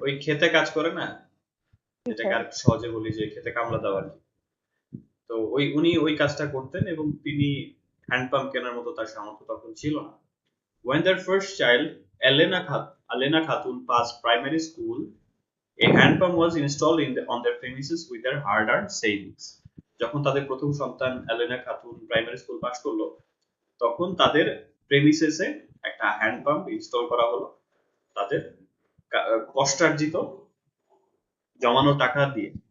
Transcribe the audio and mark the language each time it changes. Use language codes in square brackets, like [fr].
[bn] ওই খেতে কাজ করে না, যেটাকে আর সহজে বলি যে খেতে কামলা দেওয়া আর কি। তো উনি ওই কাজটা করতেন এবং তিনি হ্যান্ড পাম্প কেনার মতো তার সামর্থ্য তখন ছিল না। [en] When their first child, Alena Khatun, passed primary school, a hand pump was installed on their premises with their hard-earned savings. [bn] যখন তাদের প্রথম সন্তান অ্যালেনা খাতুন প্রাইমারি স্কুল পাশ করলো, তখন তাদের প্রেমিসেসে একটা হ্যান্ড পাম্প ইনস্টল করা হলো তাদের কষ্টার্জিত জমানো টাকা দিয়ে।